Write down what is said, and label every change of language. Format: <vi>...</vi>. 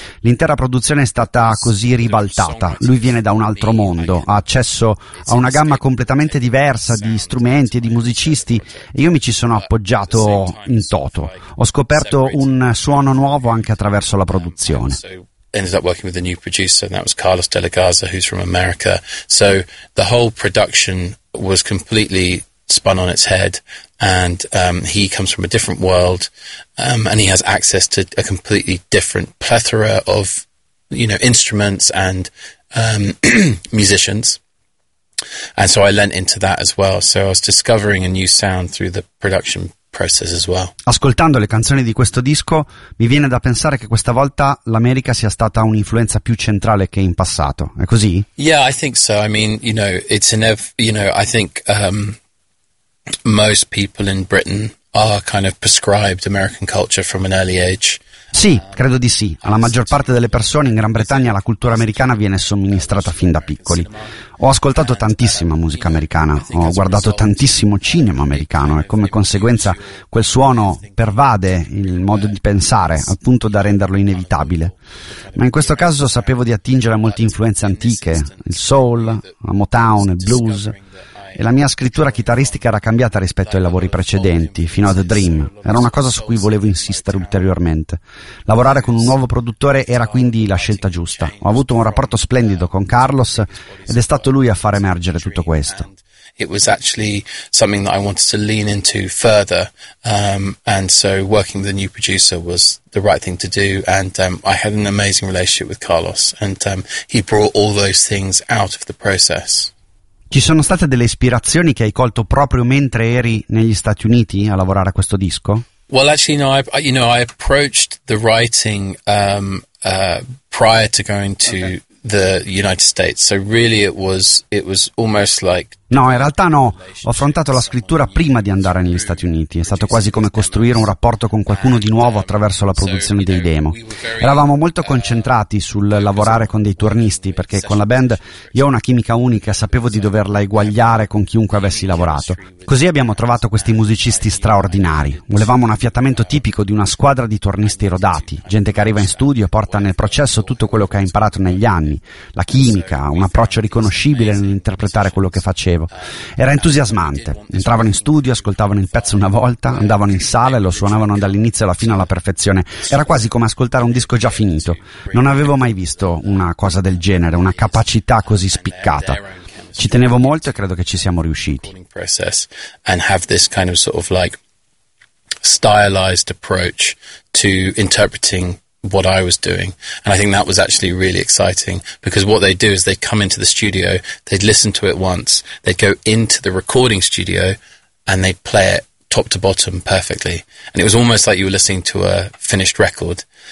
<it>L'intera produzione è stata così ribaltata. Lui viene da un altro mondo, ha accesso a una gamma completamente diversa di strumenti e di musicisti, e io mi ci sono appoggiato in toto. Ho scoperto un suono nuovo anche attraverso la produzione.</it> <en>Ended up working with a new producer, and that was Carlos de la Garza, who's from America. So the whole production was completely spun on its head, and he comes from a different world, and he has access to a completely different plethora of, you know, instruments and musicians. And so I lent into that as well. So I was discovering a new sound through the production process as well.</en> <it>Ascoltando le canzoni di questo disco, mi viene da pensare che questa volta l'America sia stata un'influenza più centrale che in passato. È così?</it> <en>Yeah, I think so. I mean, you know, it's an I think most people in Britain are kind of prescribed American culture from an early age.</en> <it>Sì, credo di sì. Alla maggior parte delle persone in Gran Bretagna la cultura americana viene somministrata fin da piccoli. Ho ascoltato tantissima musica americana, ho guardato tantissimo cinema americano, e come conseguenza quel suono pervade il modo di pensare, al punto da renderlo inevitabile. Ma in questo caso sapevo di attingere a molte influenze antiche, il soul, la Motown, il blues, e la mia scrittura chitarristica era cambiata rispetto ai lavori precedenti, fino a The Dream. Era una cosa su cui volevo insistere ulteriormente. Lavorare con un nuovo produttore era quindi la scelta giusta. Ho avuto un rapporto splendido con Carlos ed è stato lui a far emergere tutto questo.</it> <en>It was actually something that I wanted to lean into further, and so working with a new producer was the right thing to do, and I had an amazing relationship with Carlos, and he brought all those things out of the process.</en> <it>Ci sono state delle ispirazioni che hai colto proprio mentre eri negli Stati Uniti a lavorare a questo disco?</it> <en>Well, actually, no. I approached the writing prior to going to the United States. So really, it was almost like</en> <it>No, in realtà no. Ho affrontato la scrittura prima di andare negli Stati Uniti. È stato quasi come costruire un rapporto con qualcuno di nuovo attraverso la produzione dei demo. Eravamo molto concentrati sul lavorare con dei turnisti, perché con la band io ho una chimica unica, sapevo di doverla eguagliare con chiunque avessi lavorato. Così abbiamo trovato questi musicisti straordinari. Volevamo un affiatamento tipico di una squadra di turnisti rodati, gente che arriva in studio e porta nel processo tutto quello che ha imparato negli anni. La chimica, un approccio riconoscibile nell'interpretare quello che faccio. Era entusiasmante. Entravano in studio, ascoltavano il pezzo una volta, andavano in sala e lo suonavano dall'inizio alla fine alla perfezione. Era quasi come ascoltare un disco già finito. Non avevo mai visto una cosa del genere, una capacità così spiccata. Ci tenevo molto e credo che ci siamo riusciti.</it> <en>And have this kind of sort of like stylized approach to interpreting what I was doing, and I think that was actually really exciting, because what they do is they come into the studio, they'd listen to it once, they'd go into the recording studio and they'd play it top to bottom perfectly, and it was almost like you were listening to a finished record.</en>